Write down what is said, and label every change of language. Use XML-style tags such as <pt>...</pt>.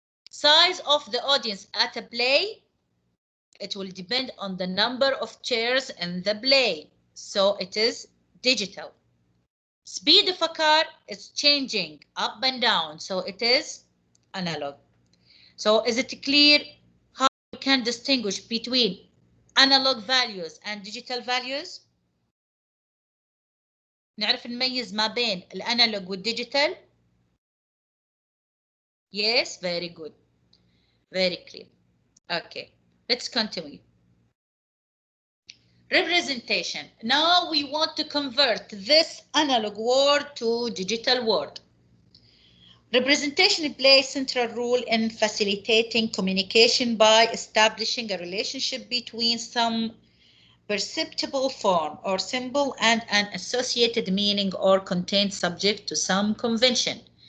<en>Size of the audience at a play, it will depend on the number of chairs in the play, so it is digital. Speed of a car is changing up and down, so it is analog. So is it clear how you can distinguish between analog values and digital values?</en> <ar>نعرف نميز ما بين الانالوج والديجيتال.</ar> <en>Yes, very good, very clear. Okay, let's continue. Representation. Now we want to convert this analog word to digital word. Representation plays central role in facilitating communication by establishing a relationship between some perceptible form or symbol and an associated meaning or content subject to some convention.</en>